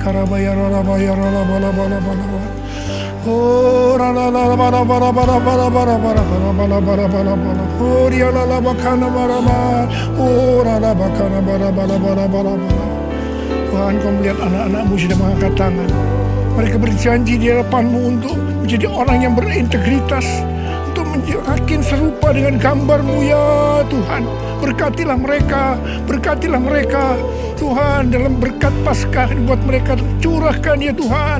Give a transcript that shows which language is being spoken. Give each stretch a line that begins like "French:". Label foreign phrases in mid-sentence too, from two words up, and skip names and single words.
Indonesian: Oh, rala la bara bara bara bara bara bara bara bara bara bara. Oh, dia la bakana bara bara. Oh, rala bakana bara bara bara bara bara. Tuhan, Kau melihat anak-anak-Mu sudah mengangkat tangan. Mereka berjanji di hadapan-Mu untuk menjadi orang yang berintegritas, untuk makin serupa dengan gambar-Mu ya Tuhan. Berkatilah mereka Tuhan, dalam berkat Paskah buat mereka curahkan ya Tuhan.